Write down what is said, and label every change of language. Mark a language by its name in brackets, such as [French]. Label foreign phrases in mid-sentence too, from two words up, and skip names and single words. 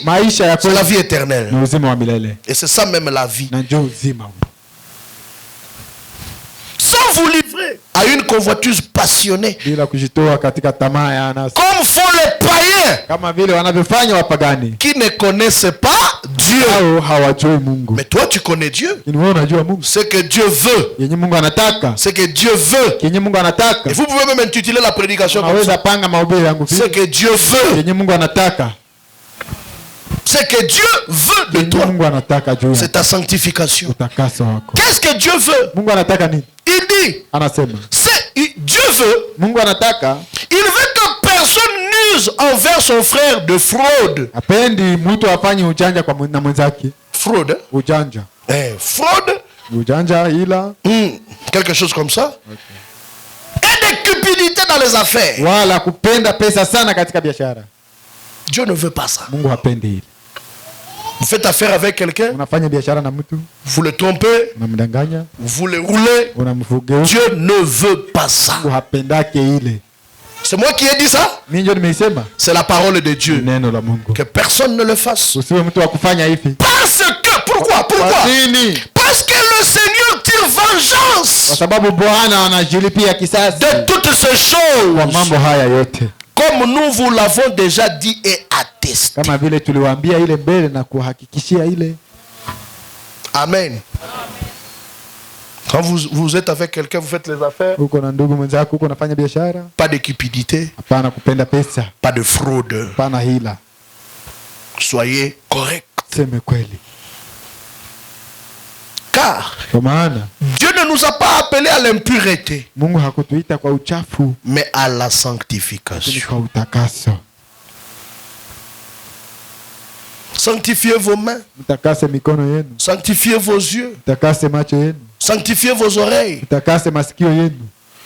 [Swahili] Maisha ya [French] c'est la vie éternelle. [Swahili] ni uzima wa milele. [French] Et c'est ça même la vie. [Swahili] Na njoo uzima. [French] Sans vous livrer à une convoitise passionnée, [Swahili] Bila kujitoa katika tamaa ya anasa. [French] comme font les païens [Swahili] Kama vile wanavyofanya wapagani. [French] qui ne connaissent pas Dieu. [Swahili] Hao hawajui Mungu. [French] Mais toi, tu connais Dieu. [Swahili] Ni wewe unajua Mungu. [French] Ce que Dieu veut, [Swahili] Yenye Mungu anataka. [French] ce que Dieu veut. [Swahili] Yenye Mungu anataka. [French] Et vous pouvez même intituler la prédication comme [Swahili] Naweza [French] ça. [Swahili] panga mahubiri yangu [French] Ce [Swahili] vile. [French] que Dieu veut, [Swahili] Yenye Mungu anataka. [French] ce que Dieu veut de [Swahili] Yenye [French] toi, [Swahili] Mungu anataka juu [French] c'est [Swahili] ya [French] ta sanctification. [Swahili] utakaso wako. [French] Qu'est-ce que Dieu veut? [Swahili] Mungu anataka nini? [French] Il dit, [Swahili] Anasema. [French] Dieu veut, [Swahili] Mungu anataka [French] il veut que personne n'use envers son frère de fraude. [Swahili] apendi mtu afanye ujanja kwa na mwenzake. [French] Fraude, hein? [Swahili] Ujanja. [French] Fraude, [Swahili] Ujanja ila [French] quelque chose comme ça. Et de cupidité dans les affaires. [Swahili] wala kupenda pesa sana katika biashara. [French] Dieu ne veut pas ça. [Swahili] Mungu hapendi hili. [French] Vous faites affaire avec quelqu'un, [Swahili] Unafanya biashara na mtu, [French] vous le trompez, [Swahili] unamdanganya, [French] vous le roulez. [Swahili] unamfugeuza. [French] Dieu ne veut pas ça. [Swahili] Mungu hapendake ile. [French] C'est moi qui ai dit ça. [Swahili] Mimi ndio nimeisema. [French] C'est la parole de Dieu. [Swahili] Neno la Mungu. [French] Que personne ne le fasse. [Swahili] Usiwe mtu wa kufanya hivi. [French] Parce que, pourquoi? [Swahili] Kwa nini? [French] Parce que le Seigneur tire [Swahili] Kwa [French] vengeance [Swahili] sababu Bwana anajilipia kisasi [French] de toutes ces [Swahili] kwa [French] choses. [Swahili] mambo haya yote. [French] Comme nous vous l'avons déjà dit et attesté. [Swahili] Kama vile tuliwaambia ile mbele na kuhakikishia ile. Amen. [French] Quand vous êtes avec quelqu'un, vous faites les affaires. [Swahili] Uko na ndugu mwenzako, uko unafanya biashara. [French] Pas de cupidité. [Swahili] Hapana kupenda pesa. [French] Pas de fraude. [Swahili] Hapana hila. [French] Soyez correct. [Swahili] Seme kweli. [French] Car [Swahili] Kwa maana [French] Dieu ne nous a pas appelés à l'impureté, [Swahili] Mungu hakutuita kwa uchafu, [French] mais à la [Swahili] ni [French] sanctification. [Swahili] kwa utakaso. [French] Sanctifiez vos mains. [Swahili] Mtakase mikono yenu, [French] Sanctifiez vos yeux. [Swahili] mtakase macho yenu, [French] Sanctifiez vos oreilles. [Swahili] mtakase masikio yenu,